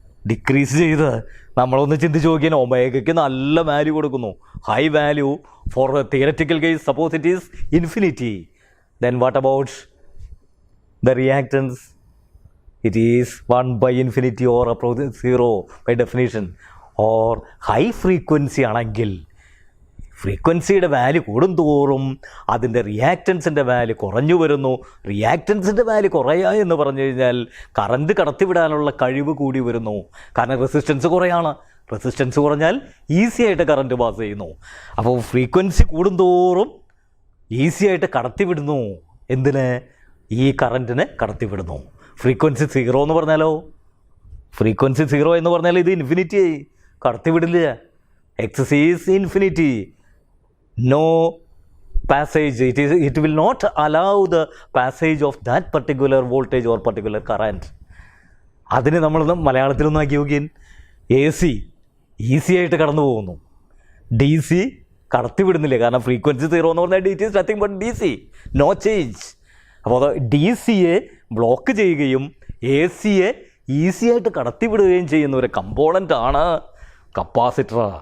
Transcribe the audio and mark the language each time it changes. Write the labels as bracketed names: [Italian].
[Malayalam] Decrease ചെയ്ത് നമ്മളൊന്ന് ചിന്തിച്ച് നോക്കിയാൽ ഒമേഗയ്ക്ക് നല്ല വാല്യൂ കൊടുക്കുന്നു, high value. [English] For theoretical case suppose it is infinity, then what about the reactance? It is 1 by infinity or approximately 0 by definition. [Malayalam] or high frequency ആണെങ്കിൽ ഫ്രീക്വൻസിയുടെ value കൂടുന്തോറും അതിൻ്റെ റിയാക്റ്റൻസിൻ്റെ വാല്യൂ കുറഞ്ഞു വരുന്നു. റിയാക്റ്റൻസിൻ്റെ വാല്യൂ കുറയുക എന്ന് പറഞ്ഞു കഴിഞ്ഞാൽ കറണ്ട് കടത്തിവിടാനുള്ള കഴിവ് കൂടി വരുന്നു. കാരണം റെസിസ്റ്റൻസ് കുറയാണ്. റെസിസ്റ്റൻസ് കുറഞ്ഞാൽ ഈസി ആയിട്ട് കറണ്ട് പാസ് ചെയ്യുന്നു. അപ്പോൾ ഫ്രീക്വൻസി കൂടുന്തോറും ഈസി ആയിട്ട് കടത്തിവിടുന്നു. എന്തിന്? ഈ കറണ്ടിനെ കടത്തിവിടുന്നു. ഫ്രീക്വൻസി 0 എന്ന് പറഞ്ഞാലോ, ഫ്രീക്വൻസി 0 എന്ന് പറഞ്ഞാൽ ഇത് ഇൻഫിനിറ്റി ആയി, കടത്തിവിടില്ല. [English] X is infinity, no passage, it will not allow the passage of that particular voltage or particular current. [Malayalam] അതിന് നമ്മൾ മലയാളത്തിലൊന്നും ആക്കി നോക്കിയാൽ എ സി ഈസി ആയിട്ട് കടന്നു പോകുന്നു, ഡി സി കടത്തിവിടുന്നില്ല. കാരണം ഫ്രീക്വൻസി 0 എന്ന് പറഞ്ഞാൽ [English] It is nothing but D C, no change. [Malayalam] അപ്പോൾ ഡി സിയെ ബ്ലോക്ക് ചെയ്യുകയും എ സിയെ ഈസി ആയിട്ട് കടത്തിവിടുകയും ചെയ്യുന്ന ഒരു കമ്പോണൻ്റ് ആണ് കപ്പാസിറ്റർ.